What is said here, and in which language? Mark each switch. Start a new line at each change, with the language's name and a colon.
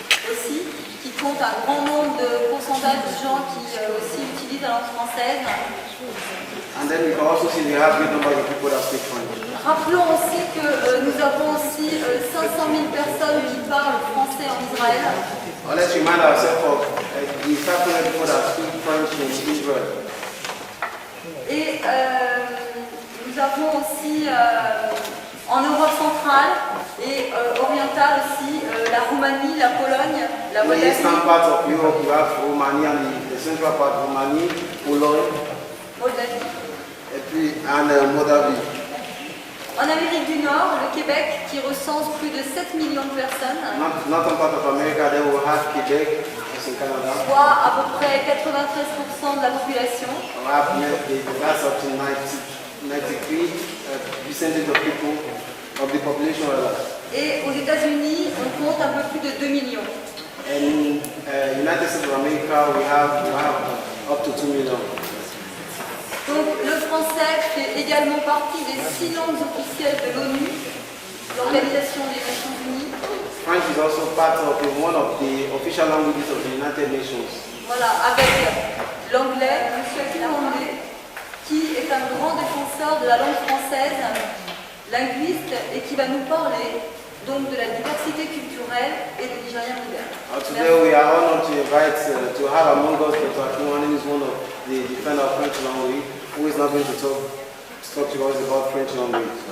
French: Aussi, qui compte un grand nombre de pourcentage de gens qui aussi utilisent la langue française.
English: And then you can also see we have great numbers of people that speak French.
French: Rappelons aussi que nous avons aussi 500 000 personnes qui parlent français en Israël.
English: Let's remind ourselves of the 500 people that speak French in Israel.
French: Et nous avons aussi en Europe centrale et orientale aussi la Roumanie, la Pologne, la Moldavie.
English: In the eastern part of Europe, you have Romania, and the central part, Romania, Pologne,
French: et puis Moldavie. En Amérique du Nord, le Québec, qui recense plus de 7 millions de personnes,
English: Northern part of America, they will have Quebec, as in Canada.
French: soit à peu près 93% de la population.
English: That's up to 93% of people, of the population.
French: Et aux États-Unis, on compte un peu plus de 2 millions.
English: In United States of America, we have up to 2 million.
French: Donc le français fait également partie des 6 langues officielles de l'ONU, l'Organisation des Nations Unies.
English: French is also part of one of the official languages of the United Nations.
French: Voilà, avec l'anglais, M. Akimandé, qui est un grand défenseur de la langue française, linguiste, et qui va nous parler donc de la diversité culturelle et du Nigérien moderne.
English: Today we are honored to invite to have among us Dr. Akimandé, who is one of the defenders of French language, who is now going to talk to us about French language.